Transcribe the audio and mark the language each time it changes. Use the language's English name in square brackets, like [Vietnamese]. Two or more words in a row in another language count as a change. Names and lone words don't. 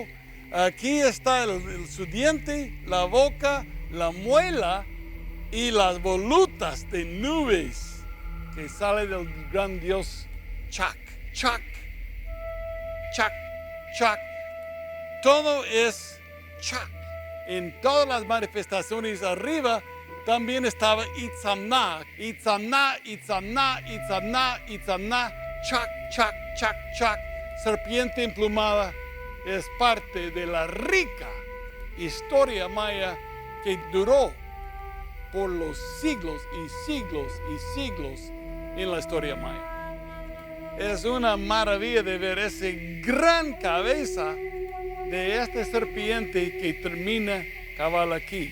[Spanish] Aquí está su diente, la boca, la muela y las volutas de nubes que sale del gran dios Chak. Chak, Chak, Chak. Todo es Chak. En todas las manifestaciones arriba también estaba Itzamna, Itzamna, Itzamna, Itzamna, Itzamna, Chak, Chak, Chak, Chak. Serpiente emplumada es parte de la rica historia maya que duró por los siglos y siglos y siglos en la historia maya. Es una maravilla de ver esa gran cabeza de esta serpiente que termina cabal aquí.